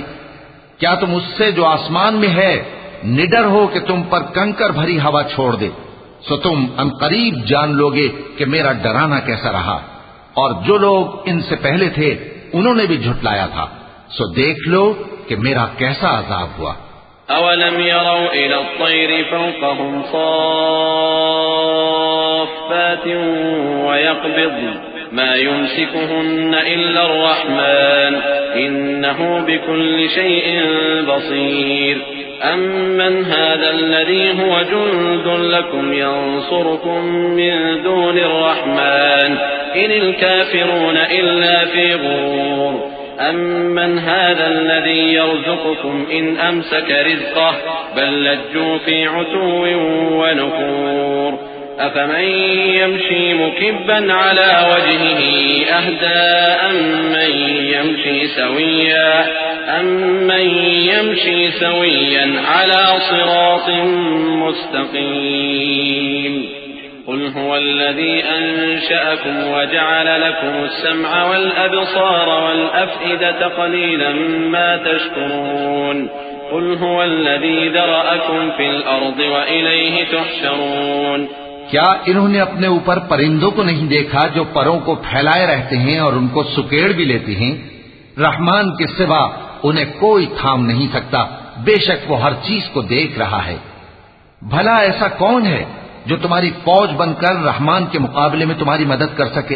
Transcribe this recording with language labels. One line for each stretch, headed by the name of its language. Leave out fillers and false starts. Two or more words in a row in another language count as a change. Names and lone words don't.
Urdu: کیا تم اس سے جو آسمان میں ہے نڈر ہو کہ تم پر کنکر بھری ہوا چھوڑ دے? سو تم عنقریب جان لوگے کہ میرا ڈرانا کیسا رہا. اور جو لوگ انسے پہلے تھے انہوں نے بھی جھٹلایا تھا، سو دیکھ لو کہ میرا کیسا عذاب ہوا.
Arabic: أولم يروا إلى الطير فوقهم صافات ويقبضن ما يمسكهن إلا الرحمن إنه بكل شيء بصير أمن هذا الذي هو جند لكم ينصركم من دون الرحمن إن الكافرون إلا في غرور أمن هذا الذي يرزقكم إن أمسك رزقه بل لجوا في عتو ونفور أفمن يمشي مكبا على وجهه أهدى أمن يمشي سويا على صراط مستقيم قل هو الذي أنشأكم وجعل لكم السمع والأبصار والأفئدة قليلا ما تشكرون قل هو الذي ذرأكم في الأرض وإليه تحشرون.
Urdu: کیا انہوں نے اپنے اوپر پرندوں کو نہیں دیکھا جو پروں کو پھیلائے رہتے ہیں اور انکو سکیڑ بھی لیتے ہیں? رحمان کے سوا انہیں کوئی تھام نہیں سکتا، بیشک وہ ہر چیز کو دیکھ رہا ہے. بھلا ایسا کون ہے جو تمہاری فوج بنکر رحمان کے مقابلے میں تمہاری مدد کر سکے?